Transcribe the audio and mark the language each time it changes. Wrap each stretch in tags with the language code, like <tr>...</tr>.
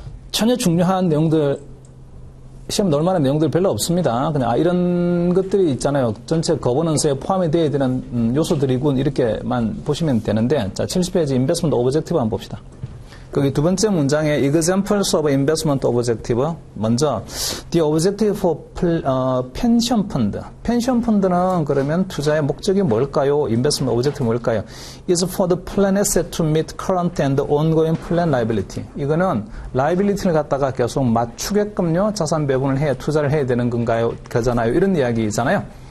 <ko>전혀 중요한 내용들, 시험 넣을 만한 내용들 별로 없습니다. 그냥 이런 것들이 있잖아요. 전체 거버넌스에 포함이 되어야 되는 요소들이군, 이렇게만 보시면 되는데, 자, 70페이지 인베스트먼트 오브젝티브 한번 봅시다. 거기 두 번째 문장에</ko> <en>examples of investment objective.</en> <ko>먼저</ko> <en>the objective for pension fund.</en> <ko>pension fund는 그러면 투자의 목적이 뭘까요?</ko> <en>investment objective</en> <ko>뭘까요?</ko> <en>is for the plan asset to meet current and ongoing plan liability.</en> <ko>이거는 liability를 갖다가 계속 맞추게끔요, 자산 배분을 투자를 해야 되는 건가요? 그잖아요. 이런 이야기잖아요.</ko>